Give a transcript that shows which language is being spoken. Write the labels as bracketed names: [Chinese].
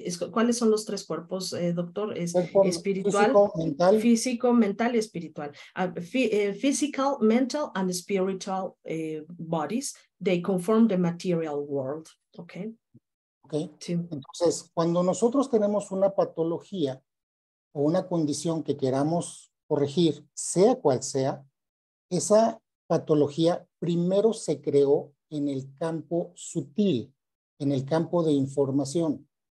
[Spanish] ¿Cuáles son los tres cuerpos, doctor? Es espiritual, físico, mental y espiritual. [English] Physical, mental, and spiritual bodies, they conform the material world. Okay. Okay. Sí. [Spanish] Entonces, cuando nosotros tenemos una patología o una condición que queramos corregir, sea cual sea, esa patología primero se creó en el campo sutil, en el campo de información.